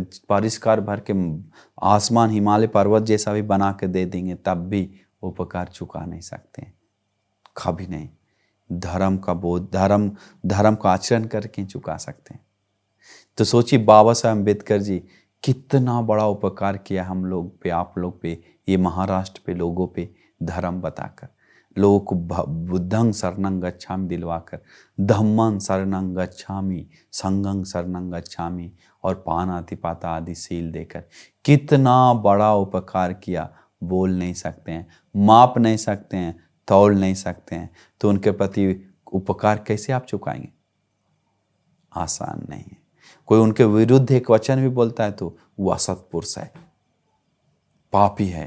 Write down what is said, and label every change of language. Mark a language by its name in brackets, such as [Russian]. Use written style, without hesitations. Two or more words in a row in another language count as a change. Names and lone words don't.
[Hindi] परिष्कार भर के आसमान, हिमालय पर्वत जैसा भी बना के दे देंगे तब भी उपकार चुका नहीं सकते, कभी नहीं। धर्म का बोध, धर्म का आचरण करके चुका सकते हैं। तो सोचिए बाबा साहब अम्बेडकर जी कितना बड़ा उपकार किया हम लोग पे, आप लोग पे, ये महाराष्ट्र पे लोगों पे धर्म बताकर, लोगों को [Pali] बुद्धं शरणं गच्छामि [Hindi] दिलवाकर, [Pali] धम्मं शरणं गच्छामि, संघं शरणं गच्छामि [Hindi] और पानातिपाता आदि सील देकर कितना बड़ा उपकार किया। बोल नहीं सकते हैं, माप नहीं सकते हैं, तौल नहीं सकते हैं। तो उनके प्रति उपकार कैसे आप चुकाएंगे? आसान नहीं है। कोई उनके विरुद्ध एक वचन भी बोलता है तो वो असत्पुरुष है, पापी है।